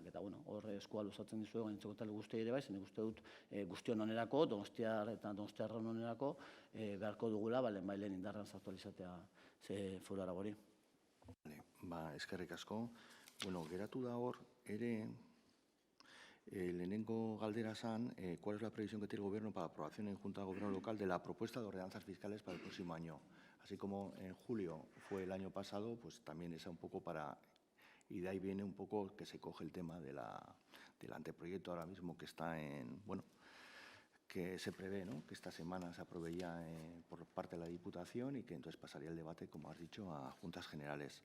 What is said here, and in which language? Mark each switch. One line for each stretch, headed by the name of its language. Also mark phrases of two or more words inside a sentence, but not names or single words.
Basque: Eta hor eskua luzatzen dizuegu gainontzeko talde guztiei ere bai, nik uste dut guztion onerako, Donostiar eta Donostiarron onerako beharko dugula, lehenbailen indarrean sartu izatea foru arau hori. Eskerrik asko. Geratu da hor, ere, lehenengo galdera zen,
Spanish: ¿cuál es la previsión que tiene el Gobierno para la aprobación en Junta de Gobierno Local de la propuesta de ordenanzas fiscales para el próximo año? Así como en julio fue el año pasado, pues también es un poco para... Y de ahí viene un poco que se coge el tema del anteproyecto ahora mismo que está en... que se prevé, que esta semana se apruebe ya por parte de la Diputación y que entonces pasaría el debate, como has dicho, a Juntas Generales.